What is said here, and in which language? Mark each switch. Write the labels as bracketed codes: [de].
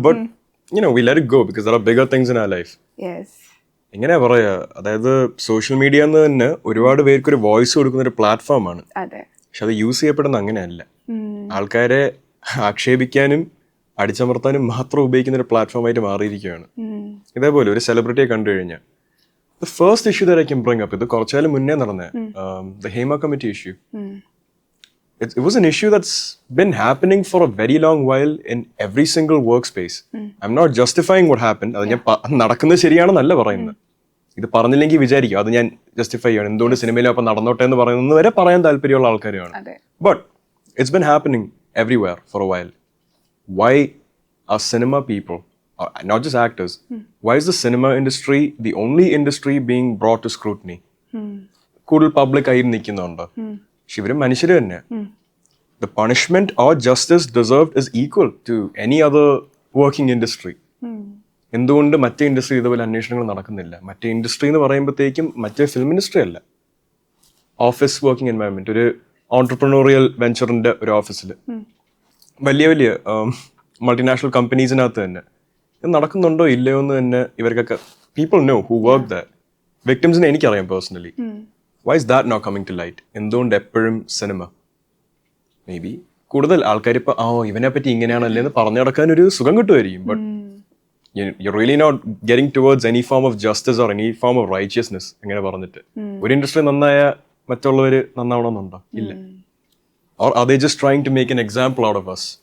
[en] But we let it go because there are bigger things in our life. [ml] എങ്ങനെയാ പറയാ, അതായത് social media എന്ന് തന്നെ ഒരുപാട് പേർക്ക് ഒരു വോയിസ് കൊടുക്കുന്ന ഒരു പ്ലാറ്റ്ഫോമാണ്. പക്ഷെ അത് യൂസ് ചെയ്യപ്പെടുന്ന അങ്ങനെയല്ല. ആൾക്കാരെ ആക്ഷേപിക്കാനും അടിച്ചമർത്താനും മാത്രം ഉപയോഗിക്കുന്ന ഒരു പ്ലാറ്റ്ഫോമായിട്ട് മാറിയിരിക്കുകയാണ്. ഇതേപോലെ ഒരു സെലിബ്രിറ്റിയെ കണ്ടു കഴിഞ്ഞാൽ [en] the first issue that I can bring up, [ml] ഇത് കുറച്ചാലും മുന്നേ നടന്ന the Hema committee issue. [en] it was an issue that's been happening for a very long while in every single workspace. I'm not justifying what happened. [ml] അത് ഞാൻ നടക്കുന്നത് ശരിയാണെന്നല്ല പറയുന്നത്. ഇത് പറഞ്ഞില്ലെങ്കിൽ വിചാരിക്കും അത് ഞാൻ ജസ്റ്റിഫൈ ചെയ്യണം, എന്തുകൊണ്ട് സിനിമയിലും അപ്പം നടന്നോട്ടെ എന്ന് പറയുന്നത് വരെ പറയാൻ താല്പര്യമുള്ള ആൾക്കാരുമാണ്. [en] But it's been happening everywhere for a while. Why are cinema people, not just actors, why is the cinema industry the only industry being brought to scrutiny? [ml] കൂടുതൽ പബ്ലിക് ആയി നിൽക്കുന്നുണ്ട്. പക്ഷെ ഇവരും മനുഷ്യർ തന്നെ. [en] The punishment or justice deserved is equal to any other working industry. [ml] എന്തുകൊണ്ട് മറ്റേ industry ഇതുപോലെ അന്വേഷണങ്ങൾ നടക്കുന്നില്ല? മറ്റേ ഇൻഡസ്ട്രി എന്ന് പറയുമ്പോഴത്തേക്കും മറ്റേ ഫിലിം ഇൻഡസ്ട്രി അല്ല, ഓഫീസ് വർക്കിംഗ് എൻവയൺമെന്റ്, ഒരു ഓൺടർപ്രണോറിയൽ വെഞ്ചറിന്റെ ഒരു ഓഫീസിൽ വലിയ വലിയ മൾട്ടിനാഷണൽ കമ്പനീസിനകത്ത് തന്നെ ഇത് നടക്കുന്നുണ്ടോ ഇല്ലയോ എന്ന് തന്നെ ഇവർക്കൊക്കെ [en] People know who work that. [ml] വിക്ടിംസിനെ എനിക്കറിയാം personally. [en] Why is that not coming to light? [ml] എന്തുകൊണ്ട് എപ്പോഴും സിനിമ? മേ ബി കൂടുതൽ ആൾക്കാർ ഇപ്പൊ ഇവനെ പറ്റി ഇങ്ങനെയാണല്ലേ എന്ന് പറഞ്ഞു നടക്കാൻ ഒരു സുഖം കിട്ടുമായിരിക്കും. [en] But you're really not getting towards any form of justice or any form of righteousness. [ml] അങ്ങനെ പറഞ്ഞിട്ട് ഒരു ഇൻഡസ്ട്രി നന്നായ മറ്റുള്ളവര് നന്നാവണമെന്നുണ്ടോ? ഇല്ല. [en] Or are they just trying to make an example out of us?